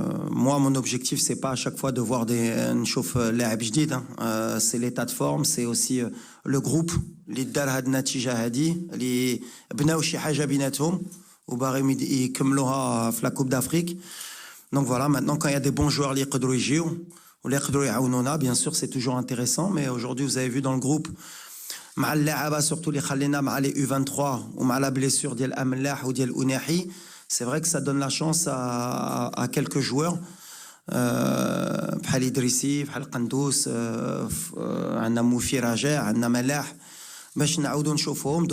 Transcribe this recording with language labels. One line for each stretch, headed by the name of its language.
French: Moi, mon objectif, c'est pas à chaque fois de voir une chauffe لاعب جديد. C'est l'état de forme, c'est aussi le groupe.
Arabic: اللي دار هاد النتيجة هادي اللي بناو شي حاجة بيناتهم وباغيين يكملوها في
French: la Coupe d'Afrique. Donc voilà, maintenant, quand il y a des bons joueurs
Arabic: اللي يقدروا يجيو
French: ou les bien sûr c'est toujours intéressant, mais aujourd'hui vous avez vu dans le groupe
Arabic: مع اللعابة
French: surtout
Arabic: اللي خلينا
French: مع les U23 ومع la blessure ديال أملاح وديال أناحي, c'est vrai que ça donne la chance à quelques joueurs بحال إدريسي بحال قندوس,
Arabic: عندنا موفي راجع,
French: عندنا ملاح
Arabic: باش نعاودوا نشوفوهم.